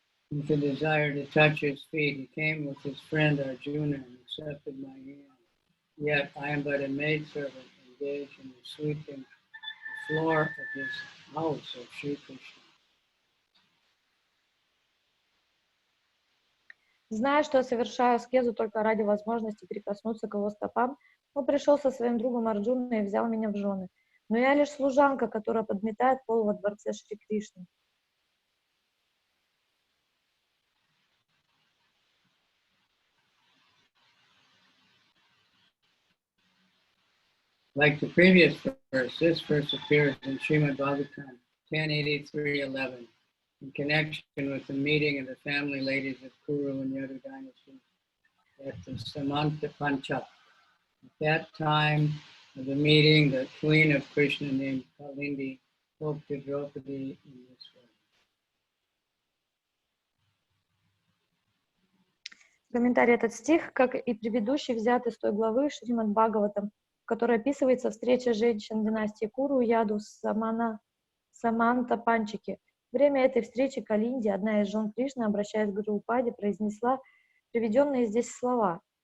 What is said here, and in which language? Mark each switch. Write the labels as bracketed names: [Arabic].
[English] with a desire to touch his feet. He came with his friend Arjuna and accepted my hand. Yet I am but a maidservant engaged in the sweeping the floor of his house of Sri Krishna. [Russian] Зная, что я совершаю аскезу только ради возможности прикоснуться к его стопам, он пришел со своим другом Арджуной и взял меня в жены. Но я лишь служанка, которая подметает пол во дворце Шри Кришны. [English] Like the previous verse, this verse appears in Srimad Bhagavatam 10:83-11 in connection with the meeting of the family ladies of Kuru and Yadu dynasty at the Samanta Panchak. At that time of the meeting, the queen of Krishna named Kalindi spoke to Draupadi in this way. [Russian] Комментарий: этот стих, как и предыдущий, взят из той главы Шримад Бхагаватам, в которой описывается встреча женщин династии Куру и Яду с Саманта Панчаки. Время этой встречи Калинди, одна из жен Кришны, обращаясь к Драупаде, произнесла приведенные здесь слова.